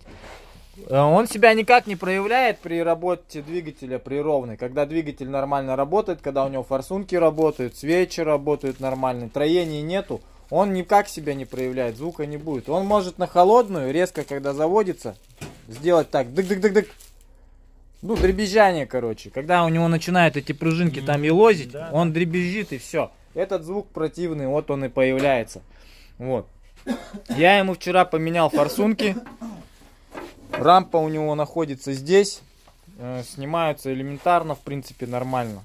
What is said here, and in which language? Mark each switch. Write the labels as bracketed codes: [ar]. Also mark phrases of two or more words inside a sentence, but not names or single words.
[ru] Он себя никак не проявляет при работе двигателя при ровной. Когда двигатель нормально работает, когда у него форсунки работают, свечи работают нормально, троения нету, он никак себя не проявляет, звука не будет. Он может на холодную, резко когда заводится, сделать так, дык-дык-дык-дык. Ну, дребезжание, короче. Когда у него начинают эти пружинки там елозить, он дребезжит и все. Этот звук противный, вот он и появляется. Вот. Я ему вчера поменял форсунки. Рампа у него находится здесь. Снимаются элементарно, в принципе, нормально.